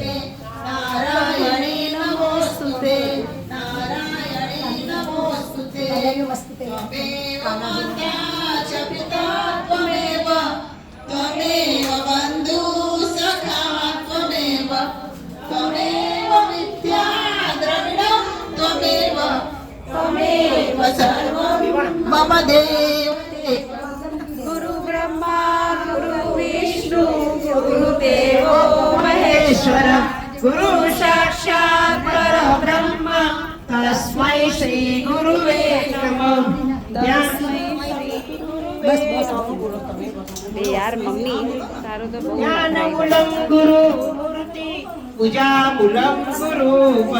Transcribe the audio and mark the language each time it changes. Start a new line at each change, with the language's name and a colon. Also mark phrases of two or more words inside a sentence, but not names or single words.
Sanskrit: नारायणी नमोस्तुते नारायणी नमोस्तुते त्वमेव माता च पिता त्वमेव त्वमेव बन्धुः सखा त्वमेव त्वमेव विद्या द्रविणं त्वमेव त्वमेव सर्वं मम देवते गुरु ब्रह्मा गुरु विष्णु गुरुदेवो महेश्वर गुरु साक्षात् परब्रह्म तस्मै श्री गुरुवे नमः।
Gujarati: यार मम्मी तारो तो
Sanskrit: ज्ञानमूलं गुरु मूर्ति पूजामूलं गुरु